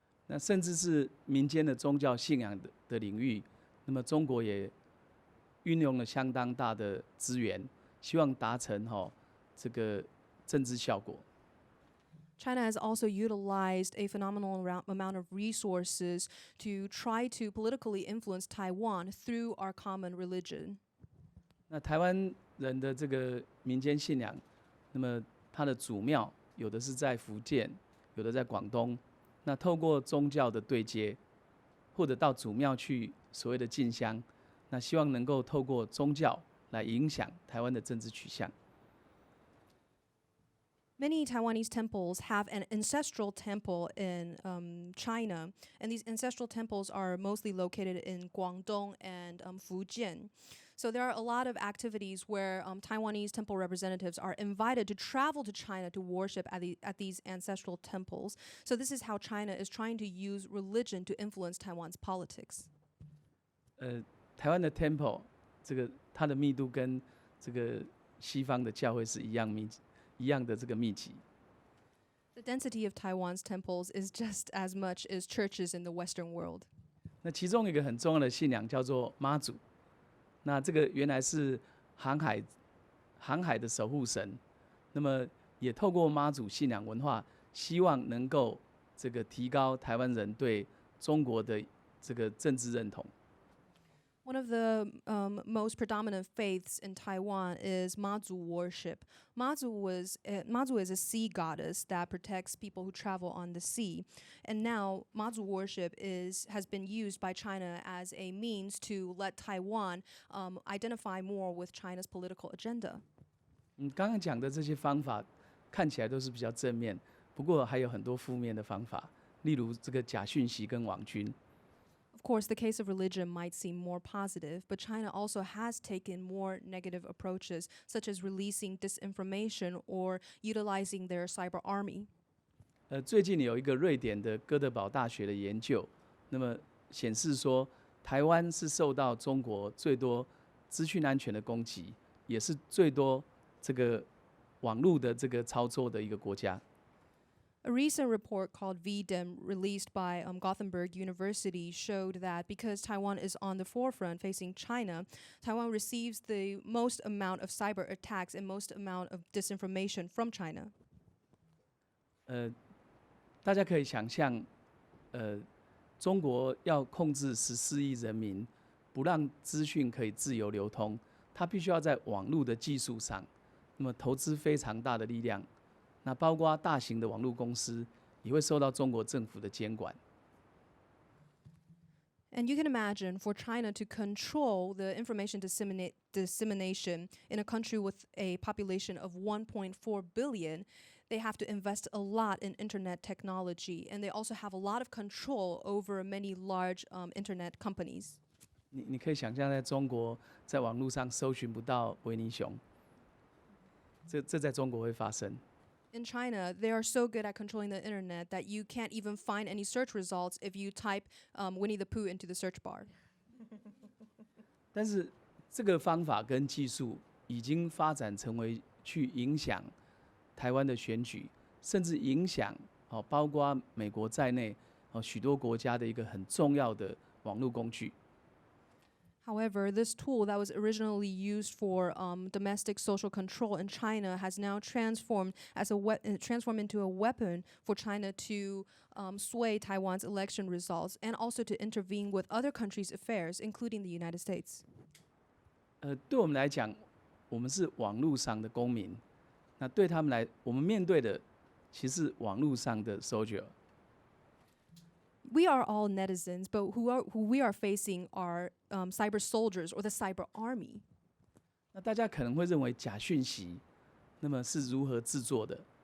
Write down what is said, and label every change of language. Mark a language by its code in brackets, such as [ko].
[zh] 那甚至是民间的宗教信仰的领域，那么中国也运用了相当大的资源，希望达成这个政治效果。 [en] China has also utilized a phenomenal amount of resources to try to politically influence Taiwan through our common religion. [zh] 那台湾人的这个民间信仰，那么它的祖庙有的是在福建，有的在广东。那透过宗教的对接，或者到祖庙去所谓的进香，那希望能够透过宗教来影响台湾的政治取向。 [en] Many Taiwanese temples have an ancestral temple in China, and these ancestral temples are mostly located in Guangdong and Fujian. So there are a lot of activities where Taiwanese temple representatives are invited to travel to China to worship at these ancestral temples. So this is how China is trying to use religion to influence Taiwan's politics. [zh] 台湾的 [en] temple [zh] 这个它的密度跟这个西方的教会是一样的这个密集。 [en] The density of Taiwan's temples is just as much as churches in the Western world. [zh] 那其中一个很重要的信仰叫做妈祖，那这个原来是航海的守护神，那么也透过妈祖信仰文化，希望能够这个提高台湾人对中国的这个政治认同。 [en] One of the most predominant faiths in Taiwan is Mazu worship. Mazu is a sea goddess that protects people who travel on the sea. And now Mazu worship has been used by China as a means to let Taiwan identify more with China's political agenda. [zh] 刚刚讲的这些方法看起来都是比较正面，不过还有很多负面的方法，例如这个假讯息跟网军。 [en] Of course, the case of religion might seem more positive, but China also has taken more negative approaches, such as releasing disinformation or utilizing their cyber army. [zh] 最近有一个瑞典的哥德堡大学的研究，那么显示说，台湾是受到中国最多资讯安全的攻击，也是最多这个网络的这个操作的一个国家。 [en] A recent report called VDEM, released by Gothenburg University, showed that because Taiwan is on the forefront facing China, Taiwan receives the most amount of cyber attacks and most amount of disinformation from China. [zh] 大家可以想象，中国要控制14亿人民，不让资讯可以自由流通，它必须要在网络的技术上，那么投资非常大的力量。那包括大型的网络公司也会受到中国政府的监管。 [en] And you can imagine for China to control the information dissemination in a country with a population of 1.4 billion, they have to invest a lot in internet technology, and they also have a lot of control over many large internet companies. [zh] 你可以想象，在中国在网络上搜寻不到维尼熊，这在中国会发生。 [en] In China, they are so good at controlling the internet that you can't even find any search results if you type Winnie the Pooh into the search bar. [zh] 但是这个方法跟技术已经发展成为去影响台湾的选举，甚至影响包括美国在内许多国家的一个很重要的网络工具。 [en] However, this tool that was originally used for domestic social control in China has now transformed into a weapon for China to sway Taiwan's election results and also to intervene with other countries' affairs, including the United States. [zh] 对我们来讲，我们是网络上的公民，那对他们来，我们面对的其实是网络上的 [en] soldier。 We are all netizens, but who we are facing are cyber soldiers or the cyber army. [zh] 那大家可能会认为假讯息，那么是如何制作的？